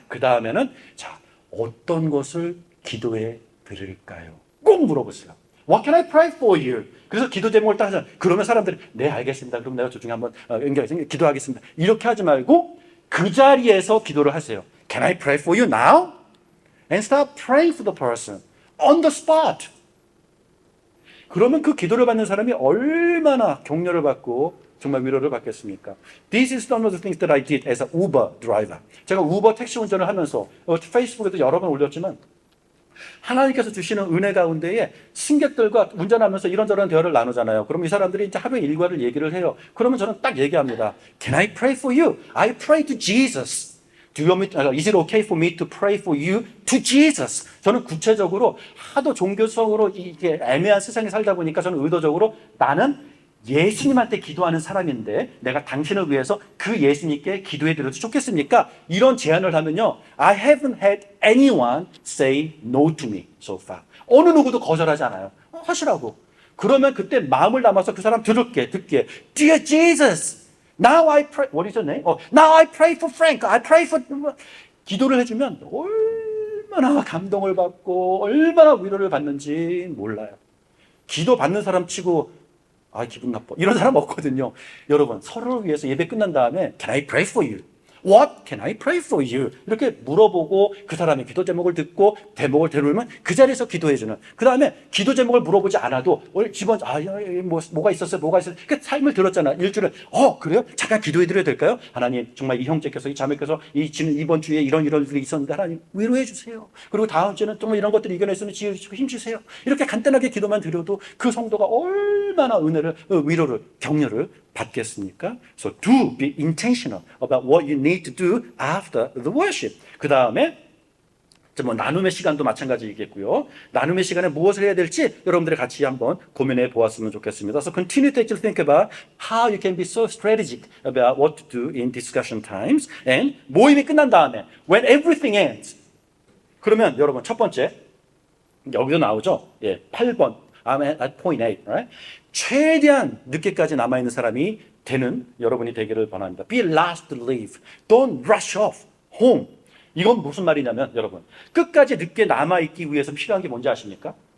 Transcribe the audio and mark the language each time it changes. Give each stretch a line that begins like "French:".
Korean: 그 다음에는, 자, 어떤 것을 기도해 드릴까요? 꼭 물어보세요.
English: What can I pray for you?
Korean: 그래서 기도 제목을 딱 하잖아요. 그러면 사람들이 네, 알겠습니다. 그럼 내가 조중에 한번 연결해서 기도하겠습니다. 이렇게 하지 말고 그 자리에서 기도를 하세요.
English: Can I pray for you now? And start praying for the person on the spot.
Korean: 그러면 그 기도를 받는 사람이 얼마나 격려를 받고 정말 위로를 받겠습니까?
English: This is one of the things that I did as an Uber driver.
Korean: 제가 우버 택시 운전을 하면서 페이스북에도 여러 번 올렸지만 하나님께서 주시는 은혜 가운데에 승객들과 운전하면서 이런저런 대화를 나누잖아요. 그럼 이 사람들이 이제 하루의 일과를 얘기를 해요. 그러면 저는 딱 얘기합니다.
English: Can I pray for you? I pray to Jesus. Do you want me to, is it okay for me to pray for you to Jesus?
Korean: 저는 구체적으로 하도 종교성으로 이게 애매한 세상에 살다 보니까 저는 의도적으로 나는 예수님한테 기도하는 사람인데 내가 당신을 위해서 그 예수님께 기도해 드려도 좋겠습니까? 이런 제안을 하면요,
English: I haven't had anyone say no to me so far.
Korean: 어느 누구도 거절하지 않아요. 하시라고. 그러면 그때 마음을 담아서 그 사람 듣게.
English: Dear Jesus, now I pray. What is your name? Now I pray for Frank. I pray for.
Korean: 기도를 해주면 얼마나 감동을 받고 얼마나 위로를 받는지 몰라요. 기도 받는 사람 치고 기분 나빠. 이런 사람 없거든요. 여러분, 서로를 위해서 예배 끝난 다음에
English: Can I pray for you? What can I pray for you?
Korean: 이렇게 물어보고 그 사람의 기도 제목을 듣고 대목을 데려오면 그 자리에서 기도해주는. 그 다음에 기도 제목을 물어보지 않아도 집안 뭐가 있었어요? 그 삶을 들었잖아. 일주일에 그래요? 잠깐 기도해드려야 될까요? 하나님, 정말 이 형제께서 이 자매께서 이번 주에 이런 일이 있었는데 하나님 위로해 주세요. 그리고 다음 주에는 정말 이런 것들이 이겨냈으면 지으시고 힘주세요. 이렇게 간단하게 기도만 드려도 그 성도가 얼마나 위로를 격려를 받겠습니까?
English: So do be intentional about what you need to do after the worship.
Korean: 그 다음에 나눔의 시간도 마찬가지이겠고요. 나눔의 시간에 무엇을 해야 될지 여러분들이 같이 한번 고민해 보았으면 좋겠습니다.
English: So continue to actually think about how you can be so strategic about what to do in discussion times. And
Korean: 모임이 끝난 다음에
English: when everything ends.
Korean: 그러면 여러분 첫 번째 여기도 나오죠.
English: 8번. I'm at point 8, right?
Korean: 최대한 늦게까지 남아있는 사람이 되는 여러분이 되기를 바랍니다.
English: Be last to leave. Don't rush off home.
Korean: 이건 무슨 말이냐면 여러분, 끝까지 늦게 남아있기 위해서 필요한 게 뭔지 아십니까?